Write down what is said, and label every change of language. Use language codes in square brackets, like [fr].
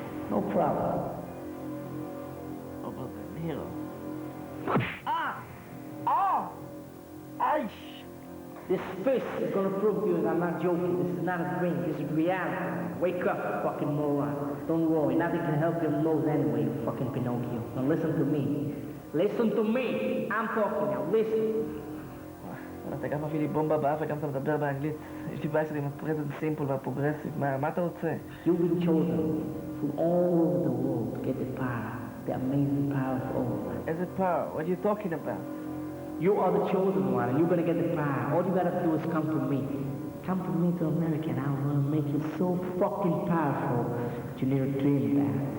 [en] No problem. Robert De Niro. Ah! Oh! Aish! This fist is gonna prove to you that I'm not joking. This is not a dream. This is reality. Wake up, fucking moron. Don't worry. Nothing can help your nose anyway, you fucking Pinocchio. Now listen to me. Listen to me. I'm talking now. Listen. [he] אתה גם מביא לי בומבה באף וגם אתה מדבר באנגלית. יש לי בעיה עם הפרזנט סימפל והפרוגרסיב. מה אתה רוצה? [en] You've been chosen from all over the world to get the power. The amazing power of all. As a power? What are you talking about? You are the chosen one and you're gonna get the power. All you gotta do is come to me. Come to me to America and I'm gonna make you so fucking powerful that you never dreamed about.